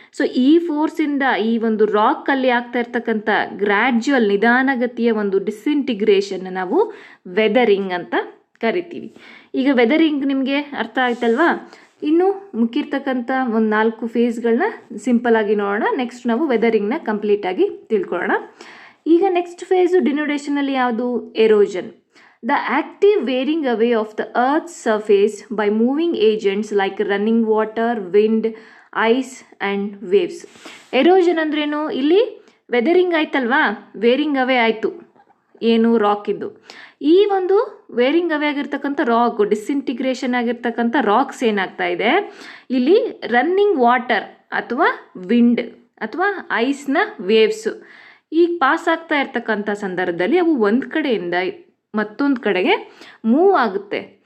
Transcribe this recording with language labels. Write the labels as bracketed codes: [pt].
[kn] So ಈ ಫೋರ್ಸಿಂದ ಈ ಒಂದು ರಾಕಲ್ಲಿ ಆಗ್ತಾ ಇರ್ತಕ್ಕಂಥ ಗ್ರ್ಯಾಜುವಲ್ ನಿಧಾನಗತಿಯ ಒಂದು ಡಿಸ್ಇಂಟಿಗ್ರೇಷನ್ ನಾವು ವೆದರಿಂಗ್ ಅಂತ ಕರಿತೀವಿ. ಈಗ ವೆದರಿಂಗ್ ನಿಮಗೆ ಅರ್ಥ ಆಯ್ತಲ್ವಾ. ಇನ್ನು ಮುಖ್ಯಿರ್ತಕ್ಕಂಥ ಒಂದು 4 ಫೇಸ್ಗಳನ್ನ ಸಿಂಪಲ್ ಆಗಿ ನೋಡೋಣ. ನೆಕ್ಸ್ಟ್ ನಾವು ವೆದರಿಂಗ್ನ ಕಂಪ್ಲೀಟಾಗಿ ತಿಳ್ಕೊಳ್ಳೋಣ. ಈಗ ನೆಕ್ಸ್ಟ್ ಫೇಸು ಡಿನ್ಯುಡೇಷನಲ್ಲಿ ಯಾವುದು, erosion. [en] The active wearing away of the earth's surface by moving agents like running water, wind, ice and waves. [kn] Erosion ಅಂದ್ರೇನು, ಇಲ್ಲಿ ವೆದರಿಂಗ್ ಆಯ್ತಲ್ವಾ, ವೇರಿಂಗ್ ಅವೇ ಆಯಿತು ಏನು ರಾಕಿದ್ದು. ಈ ಒಂದು ವೇರಿಂಗ್ ಅವೇ ಆಗಿರ್ತಕ್ಕಂಥ ರಾಕ್, ಡಿಸ್ಇಂಟಿಗ್ರೇಷನ್ ಆಗಿರ್ತಕ್ಕಂಥ ರಾಕ್ಸ್ ಏನಾಗ್ತಾ ಇದೆ, ಇಲ್ಲಿ ರನ್ನಿಂಗ್ ವಾಟರ್ ಅಥವಾ ವಿಂಡ್ ಅಥವಾ ಐಸ್ನ ವೇವ್ಸು ಈಗ ಪಾಸ್ ಆಗ್ತಾ ಇರ್ತಕ್ಕಂಥ ಸಂದರ್ಭದಲ್ಲಿ ಅವು ಒಂದು ಕಡೆಯಿಂದ ಮತ್ತೊಂದು ಕಡೆಗೆ ಮೂವ್ ಆಗುತ್ತೆ.